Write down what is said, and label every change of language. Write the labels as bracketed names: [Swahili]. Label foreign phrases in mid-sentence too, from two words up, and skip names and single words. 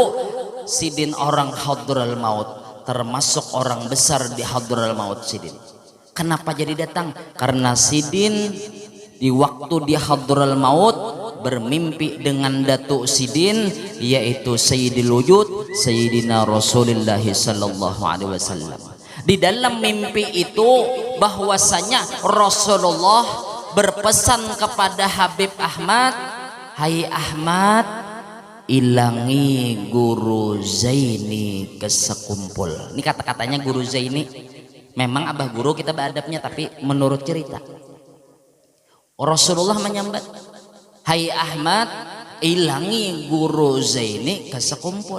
[Banjar] Sidin orang hadral maut, termasuk orang besar di hadral maut Sidin. [Indonesian] Kenapa jadi datang? Karena Sidin di waktu di hadral maut bermimpi dengan Datuk Sidin, yaitu [Arabic] سيد الوجود سيدنا رسول الله صلى الله عليه وسلم. [Banjar] Di dalam mimpi itu bahwasanya Rasulullah berpesan kepada Habib Ahmad, hai Ahmad, ilangi guru Zaini ke sekumpul. Ini kata-katanya guru Zaini. Memang abah guru kita beradabnya, tapi menurut cerita Rasulullah menyambat, hai Ahmad, ilangi guru Zaini ke sekumpul.